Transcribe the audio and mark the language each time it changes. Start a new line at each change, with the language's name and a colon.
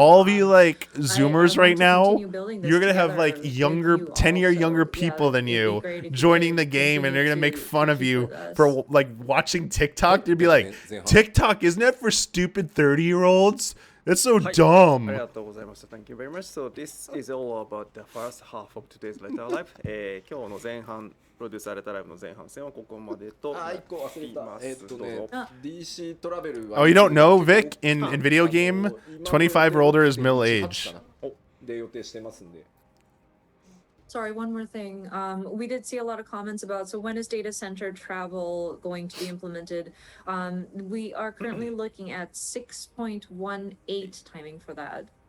English: all of you like Zoomers right now, you're going to have like younger, 10-year younger people than you joining the game, and they're going to make fun of you for like watching TikTok. They'd be like, TikTok, isn't that for stupid 30-year-olds? That's so dumb. Thank you very much. So this is all about the first half of today's Letter Live.
Japanese: 今日の前半プロデュースされたライブの前半戦はここまでとなっています。 DC トラベル
English: Oh, you don't know, Vic? In video game, 25 or older is middle age.
Japanese: で予定してますんで。
English: Sorry, one more thing. We did see a lot of comments about, so when is data center travel going to be implemented? We are currently looking at 6.18 timing for that.